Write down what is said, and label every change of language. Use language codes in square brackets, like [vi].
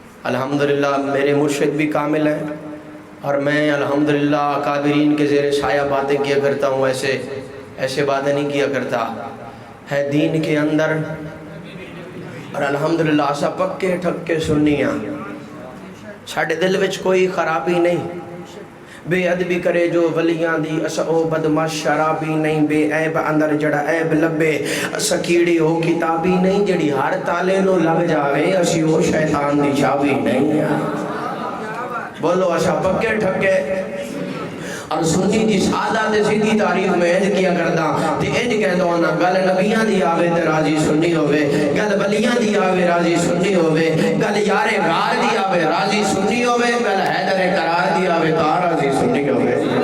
[ur] الحمدللہ میرے مرشد بھی کامل ہیں، اور میں الحمدللہ اکابرین کے زیر سایہ باتیں کیا کرتا ہوں، ایسے باتیں نہیں کیا کرتا. [pa] ہے دین کے اندر، اور الحمدللہ اسا پکے ٹھکے سنیاں، ساڑھے دل وچ کوئی خرابی نہیں. بے ادبی کرے جو ولیاں دی، اسا او بدماش شرابی نہیں. بے عیب اندر جڑا عیب لبے، اسا کیڑی ہو کتابی نہیں. جڑی ہر تالے نو لگ جاوے، اسی او شیطان دی چابی نہیں. بولو اسا پکے ٹھکے. اور سنی دی سعادت سیدھی تعریف میں انج کیا کردا تے انج کہدا ہونا، گل نبیاں دی آوے تے راضی سنی ہوے، گل ولیاں دی آوے راضی سنی ہوے، گل یار غار دی آوے راضی سنی ہوے، گل حیدر قرار دی آوے تا راضی سنی ہوے.